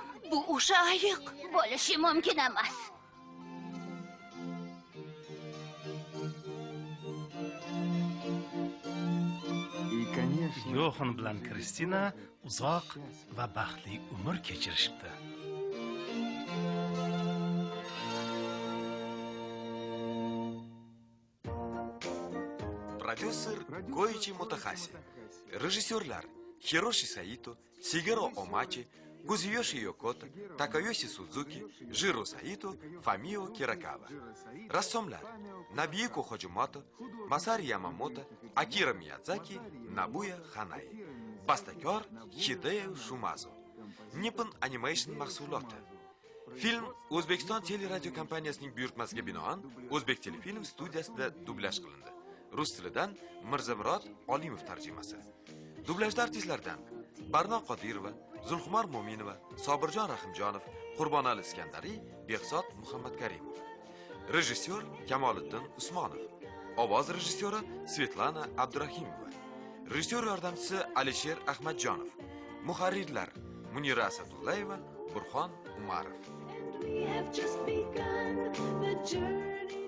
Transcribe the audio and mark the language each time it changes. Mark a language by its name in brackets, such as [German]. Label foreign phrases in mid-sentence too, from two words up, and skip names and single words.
[Uzbek] Bu o'sha ayiq. Bo'lishi mumkin emas. Yoxan bilan Kristina uzoq va baxtli umr kechirishdi. Продюсер Коичи Мотахаси. Режиссерлар Хироши Саито, Сигеро Омачи, Кузуёши Йокота, Такаёси Судзуки, Жиро Саито, Фамио Киракава. Рассомлар Набиюко Ходжимото, Масари Ямамото, Акира Миядзаки, Набуя Ханай. Басtakor Hideo Shumazo. Nippon Animation mahsuloti. Film O'zbekiston teleradio kompaniyasining buyurtmasiga binoan O'zbek telefilm studiyasida dublyaj qilindi. Rus tilidan Mirzamurod Olimov tarjimasi. Dublajda artistlardan Barno Qodirova, Zulxumar Mo'minova, Sobirjon Rahimjonov, Qurbonali Iskandariy, Behzod Muhammadkarimov. Rejissyor Kamoliddin Usmonov. Ovoz rejissyori Svetlana Abdurahimova. Rejissyor yordamchisi Alisher Ahmadjonov. Muharrirlar Munira Asadullayeva, Burxon Umarov. [English] We have just begun the journey.